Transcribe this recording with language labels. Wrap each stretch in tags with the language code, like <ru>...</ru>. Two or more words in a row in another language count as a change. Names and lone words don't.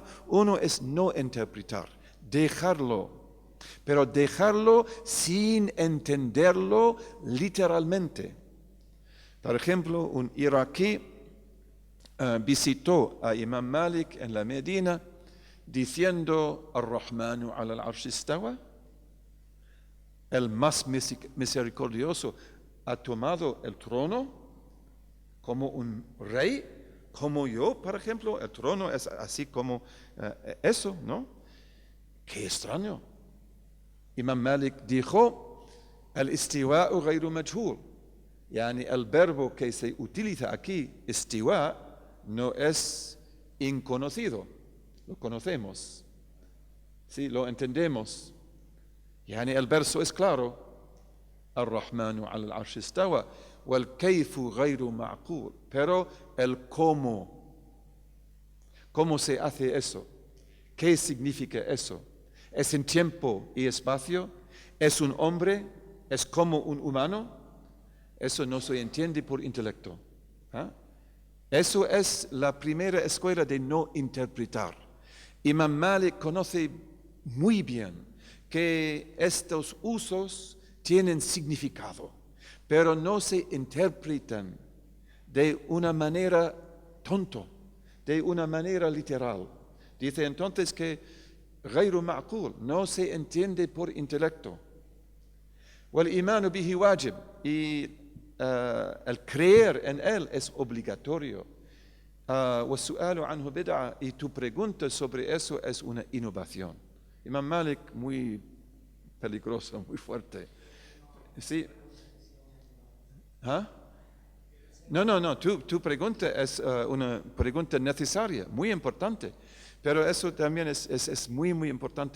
<es>Uno es no interpretar, dejarlo, pero dejarlo sin entenderlo literalmente. Por ejemplo, un iraquí visitó a Imam Malik en la Medina diciendo:</es> <ar>الرحمن على العرش استوى.</ar> <es>El más misericordioso ha tomado el trono como un rey, como yo, por ejemplo. El trono es así como eso, ¿no? Qué extraño. Imam Malik dijo:</es> <ar>الاستواء غير مجهول.</ar> <es>El verbo que se utiliza aquí, istiwa, no es inconocido. Lo conocemos. Sí, lo entendemos. El verso es claro:</es> <ar>الرحمن على العرش استوى والكيف غير معقول.</ar> <es>Pero el cómo se hace eso, ¿qué significa eso? ¿Es en tiempo y espacio? ¿Es un hombre? ¿Es como un humano? Eso no se entiende por intelecto. Eso es la primera escuela de no interpretar. Imam Malik conoce muy bien que estos usos tienen significado, pero no se interpretan de una manera tonto, de una manera literal. Dice entonces que</es> <ar>غير معقول,</ar> <es>no se entiende por intelecto.</es> <ar>والإيمان به واجب,</ar> <es>y el creer en él es obligatorio.</es> <ar>والسؤال عنه بدعة,</ar> <es>y tu pregunta sobre eso es una innovación. Imam Malik muy peligroso, muy fuerte. Sí. ¿Ah? No, tu pregunta es una pregunta necesaria, muy importante, pero eso también es muy, muy importante.</es>